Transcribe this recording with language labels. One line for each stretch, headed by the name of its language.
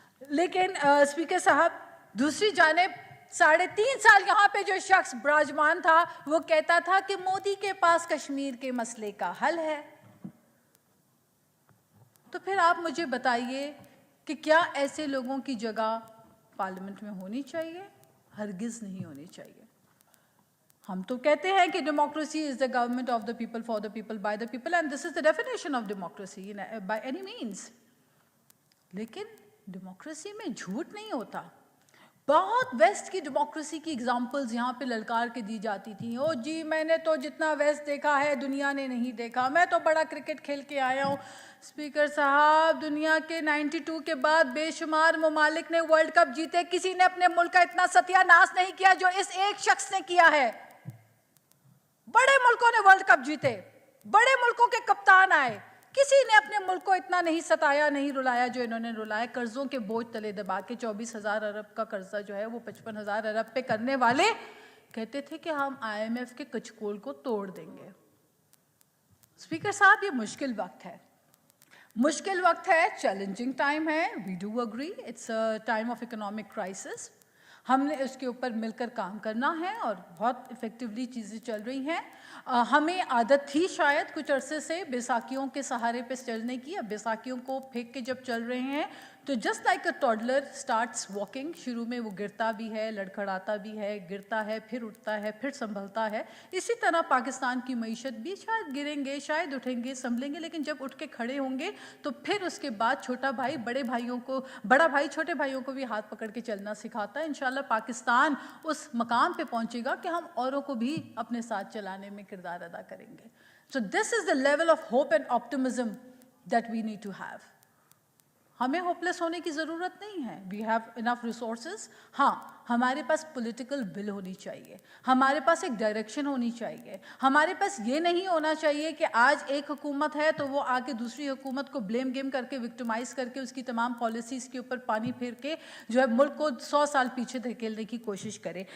Urdu: لیکن اسپیکر صاحب دوسری جانب 3.5 سال یہاں پہ جو شخص براجمان تھا وہ کہتا تھا کہ مودی کے پاس کشمیر کے مسئلے کا حل ہے. تو پھر آپ مجھے بتائیے کہ کیا ایسے لوگوں کی جگہ پارلیمنٹ میں ہونی چاہیے؟ ہرگز نہیں ہونی چاہیے.
English: ہم تو کہتے ہیں کہ democracy is the government of the people for the people by the people, and this is the definition of democracy by any means.
Urdu: لیکن ڈیموکریسی میں جھوٹ نہیں ہوتا. بہت ویسٹ کی ڈیموکریسی کی ایگزامپلز یہاں پہ للکار کے دی جاتی تھیں. او جی میں نے تو جتنا ویسٹ دیکھا ہے دنیا نے نہیں دیکھا, میں تو بڑا کرکٹ کھیل کے آیا ہوں. اسپیکر صاحب دنیا کے 92 کے بعد بے شمار ممالک نے ورلڈ کپ جیتے, کسی نے اپنے ملک کا اتنا ستیہ ناش نہیں کیا جو اس ایک شخص نے کیا ہے. بڑے ملکوں نے ورلڈ کپ جیتے, بڑے ملکوں کے کپتان آئے, کسی نے اپنے ملک کو اتنا نہیں ستایا نہیں رلایا جو انہوں نے رلایا. قرضوں کے بوجھ تلے دبا کے 24,000 ارب کا قرضہ جو ہے وہ 55,000 ارب پہ کرنے والے کہتے تھے کہ ہم IMF کے کچکول کو توڑ دیں گے. اسپیکر صاحب یہ مشکل وقت ہے, مشکل وقت ہے, چیلنجنگ ٹائم ہے.
English: We do agree it's a time of economic crisis.
Urdu: ہم نے اس کے اوپر مل کر کام کرنا ہے اور بہت افیکٹولی چیزیں چل رہی ہیں. ہمیں عادت تھی شاید کچھ عرصے سے بیساکھیوں کے سہارے پہ چلنے کی. اب بیساکھیوں کو پھینک کے جب چل رہے ہیں تو
English: Just like a toddler starts walking.
Urdu: شروع میں وہ گرتا بھی ہے, لڑکھڑاتا بھی ہے, گرتا ہے, پھر اٹھتا ہے, پھر سنبھلتا ہے. اسی طرح پاکستان کی معیشت بھی شاید گریں گے, شاید اٹھیں گے, سنبھلیں گے, لیکن جب اٹھ کے کھڑے ہوں گے تو پھر اس کے بعد چھوٹا بھائی بڑے بھائیوں کو, بڑا بھائی چھوٹے بھائیوں کو بھی ہاتھ پکڑ کے چلنا سکھاتا ہے. انشاءاللہ پاکستان اس مقام پہ پہنچے گا کہ ہم اوروں کو بھی اپنے ساتھ چلانے میں کردار ادا کریں گے.
English: So this is the level of hope and optimism that we need to have.
Urdu: ہمیں ہوپلیس ہونے کی ضرورت نہیں ہے.
English: We have enough resources.
Urdu: ہاں ہمارے پاس پولیٹیکل ول ہونی چاہیے, ہمارے پاس ایک ڈائریکشن ہونی چاہیے. ہمارے پاس یہ نہیں ہونا چاہیے کہ آج ایک حکومت ہے تو وہ آ کے دوسری حکومت کو بلیم گیم کر کے وکٹمائز کر کے اس کی تمام پالیسیز کے اوپر پانی پھیر کے جو ہے ملک کو 100 سال پیچھے دھکیلنے کی کوشش کرے.